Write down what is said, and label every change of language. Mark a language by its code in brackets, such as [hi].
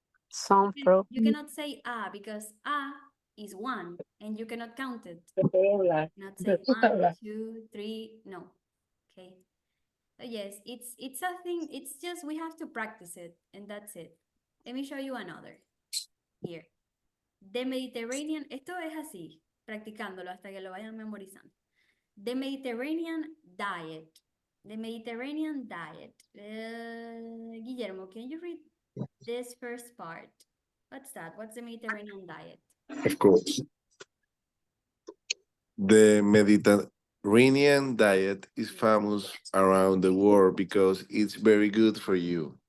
[en] Some fruit. You cannot say a because a is 1 and you cannot count it. Not say 1, 2, 3, no. Okay. So yes, it's a thing, it's just we have to practice it and that's it. Let me show you another. Here. The Mediterranean, [es] esto es así, practicándolo hasta que lo vayan memorizando. [en] The Mediterranean diet. The Mediterranean diet. Guillermo, can you read this first part? What's that? What's the Mediterranean diet? Of course. The Mediterranean diet is famous around the world because it's very good for you.